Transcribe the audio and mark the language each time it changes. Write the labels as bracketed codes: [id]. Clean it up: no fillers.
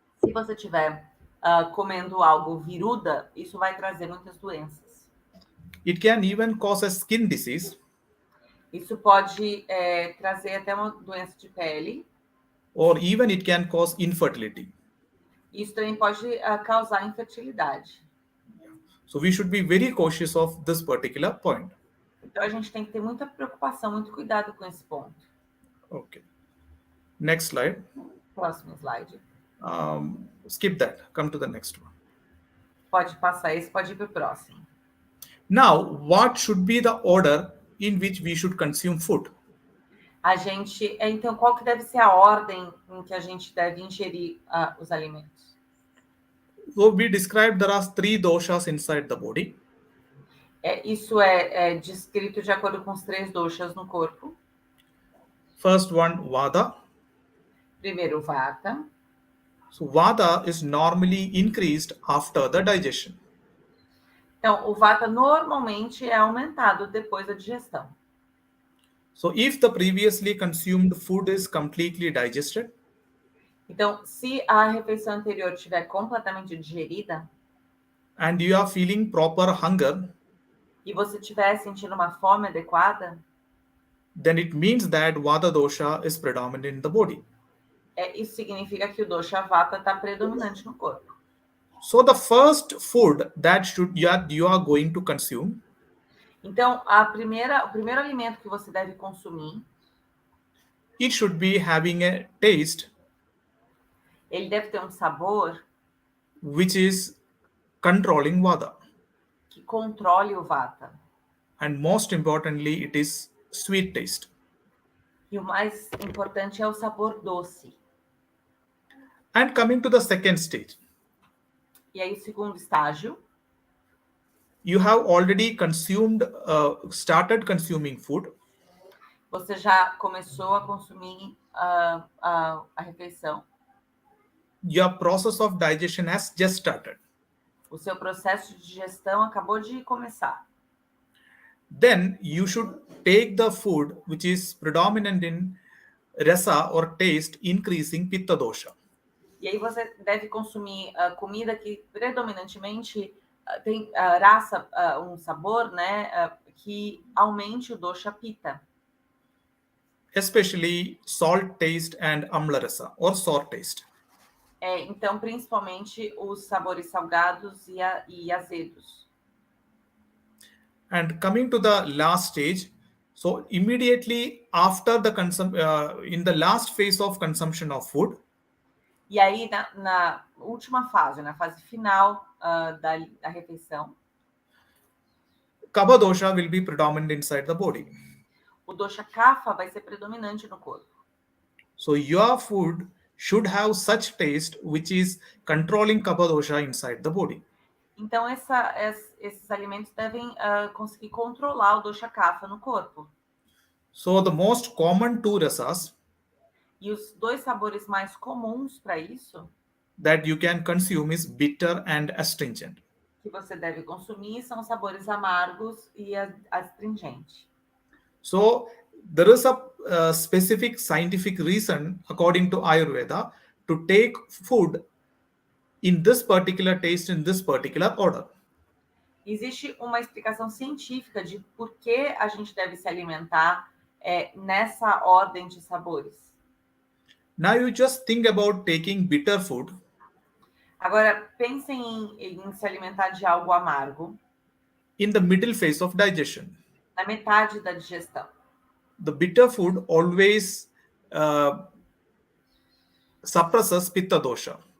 [pt] Se você estiver comendo algo Viruddha, isso vai trazer muitas doenças. [en] It can even cause a skin disease. [pt] Isso pode trazer até uma doença de pele. [en] Or even it can cause infertility. [pt] Isso também pode causar infertilidade. [en] So we should be very cautious of this particular point. [pt] Então a gente tem que ter muita preocupação, muito cuidado com esse ponto. [en] Okay. Next slide. [pt] Próximo slide. [en] Skip that. Come to the next one. [pt] Pode passar esse, pode ir para o próximo. [en] Now, what should be the order in which we should consume food? [pt] Então, qual que deve ser a ordem em que a gente deve ingerir os alimentos? [en] So we described there are 3 doshas inside the body. [pt] Isso é descrito de acordo com os 3 doshas no corpo. [en] First one, Vata. [pt] Primeiro, Vata. [en] So Vata is normally increased after the digestion. [pt] Então, o Vata normalmente é aumentado depois da digestão. [en] So if the previously consumed food is completely digested, [pt] então, se a refeição anterior estiver completamente digerida, [en] and you are feeling proper hunger, [pt] e você estiver sentindo uma fome adequada, [en] then it means that Vata dosha is predominant in the body. [pt] Isso significa que o dosha Vata está predominante no corpo. [en] So the first food that you are going to consume, [pt] então, o primeiro alimento que você deve consumir, [en] it should be having a taste, [pt] ele deve ter um sabor, [en] which is controlling Vata. [pt] Que controle o Vata. [en] And most importantly, it is sweet taste. [pt] E o mais importante é o sabor doce. [en] And coming to the second stage. [pt] E aí, o segundo estágio. [en] You have already started consuming food. [pt] Você já começou a consumir a refeição. [en] Your process of digestion has just started. [pt] O seu processo de digestão acabou de começar. [en] Then you should take the food which is predominant in rasa or taste, increasing pitta dosha. [pt] E aí você deve consumir comida que predominantemente tem rasa, um sabor, né, que aumente o dosha pitta. [en] Especially salt taste and amla rasa or sour taste. [pt] Então, principalmente os sabores salgados e azedos. [en] And coming to the last stage, so immediately after the in the last phase of consumption of food. [pt] E aí, na última fase, na fase final da refeição, [en] Kapha dosha will be predominant inside the body. [pt] O dosha Kapha vai ser predominante no corpo. [en] So your food should have such taste which is controlling Kapha dosha inside the body. [pt] Então, esses alimentos devem conseguir controlar o dosha Kapha no corpo. [en] So the most common 2 rasas, [pt] e os 2 sabores mais comuns para isso, [en] that you can consume is bitter and astringent. [pt] Que você deve consumir são sabores amargos e astringente. [en] So there is a specific scientific reason, according to Ayurveda, to take food in this particular taste, in this particular order. [pt] Existe uma explicação científica de por que a gente deve se alimentar nessa ordem de sabores. [en] Now you just think about taking bitter food. [pt] Agora, pensem em se alimentar de algo amargo. [en] In the middle phase of digestion. [pt] Na metade da digestão. [en] The bitter food always suppresses pitta dosha.